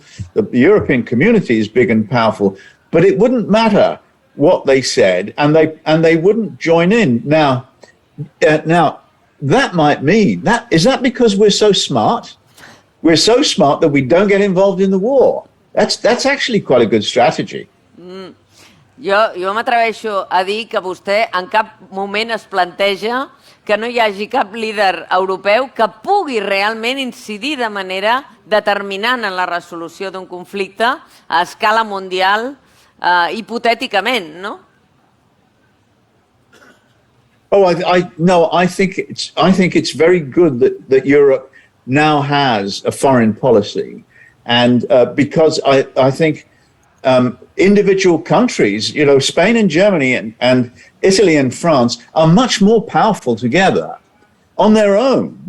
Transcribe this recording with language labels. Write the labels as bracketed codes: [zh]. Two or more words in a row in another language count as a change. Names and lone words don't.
[en] The European community is big and powerful, but it wouldn't matter what they said, and they wouldn't join in. Now, that might mean is that because we're so smart? We're so smart that we don't get involved in the war. That's actually quite a good strategy. [ca] Jo m'atreveixo a dir que vostè en cap moment es planteja que no hi hagi cap líder europeu que pugui realment incidir de manera determinant en la resolució d'un conflicte a escala mundial, hipotèticament, no? [en] Oh, I think it's very good that Europe now has a foreign policy, and because I think individual countries, you know, Spain and Germany and Italy and France are much more powerful together on their own.